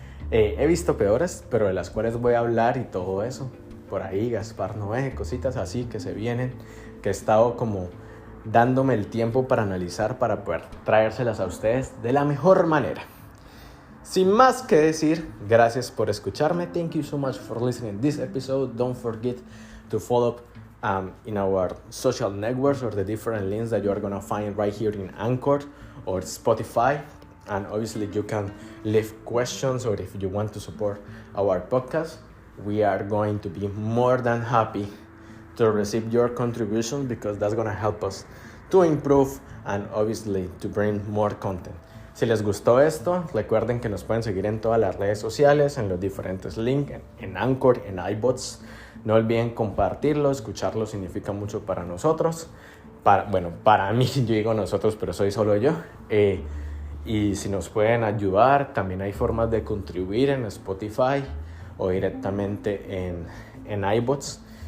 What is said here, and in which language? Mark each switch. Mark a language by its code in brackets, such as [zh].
[es] He visto peores, pero de las cuales voy a hablar y todo eso. Por ahí Gaspar Noé, cositas así que se vienen, que he estado como dándome el tiempo para analizar, para poder traérselas a ustedes de la mejor manera. Sin más que decir, gracias por escucharme. [en] Thank you so much for listening to this episode. Don't forget to follow in our social networks, or the different links that you are going to find right here in Anchor or Spotify. And obviously you can leave questions, or if you want to support our podcast, we are going to be more than happy to receive your contributions, because that's going to help us to improve and obviously to bring more content. [es] Si les gustó esto, recuerden que nos pueden seguir en todas las redes sociales, en los diferentes links, en Anchor, en iBots. No olviden compartirlo, escucharlo significa mucho para nosotros. Para mí, yo digo nosotros, pero soy solo yo. Y si nos pueden ayudar, también hay formas de contribuir en Spotify o directamente en iBots.